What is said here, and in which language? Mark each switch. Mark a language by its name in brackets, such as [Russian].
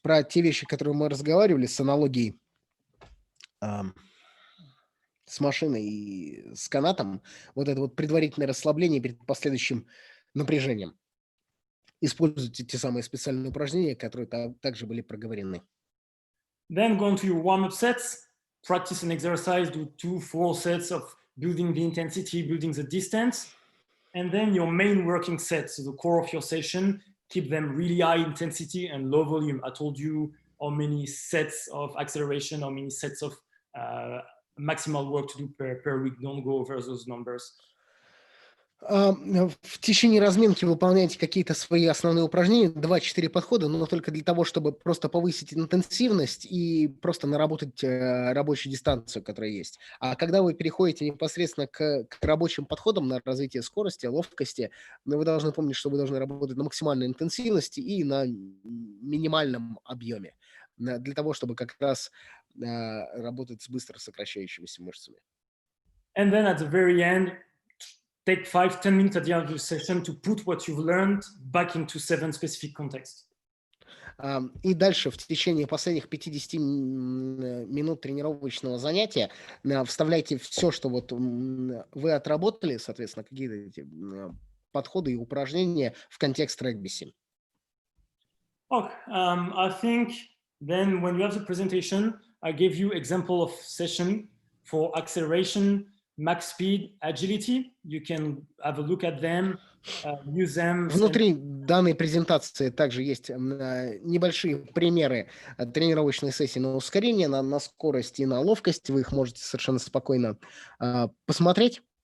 [Russian] Про те вещи, которые мы разговаривали, с аналогией с машиной и с канатом, вот это вот предварительное расслабление перед последующим напряжением. Используйте те самые специальные упражнения, которые также были проговорены. [English] Then go on to your warm-up sets, practice an exercise, do 2-4 sets of building the intensity, building the distance. And then your main working sets, so the core of your session, keep them really high intensity and low volume. I told you how many sets of acceleration, how many sets of maximal work to do per week. Don't go over those numbers. [Russian] В течение разминки выполняйте какие-то свои основные упражнения, 2-4 подхода, но только для того, чтобы просто повысить интенсивность и просто наработать рабочую дистанцию, которая есть. А когда вы переходите непосредственно к рабочим подходам на развитие скорости, ловкости, вы должны помнить, что вы должны работать на максимальной интенсивности и на минимальном объеме, для того, чтобы как раз работать с быстро сокращающимися мышцами. [English] And then at the very end, take 5-10 minutes at the end of the session to put what you've learned back into 7 specific contexts. [Russian] И дальше в течение последних 50 минут тренировочного занятия вставляйте все, что вот вы отработали, соответственно, какие-то эти подходы и упражнения в контекст регби-7. [English] Okay, I think then when you have the presentation, I gave you example of session for acceleration, max speed, agility. You can have a look at them, use them. [Russian] Внутри данной презентации также есть небольшие примеры тренировочной сессии на ускорение, на скорость и на ловкость. Вы их можете совершенно спокойно посмотреть.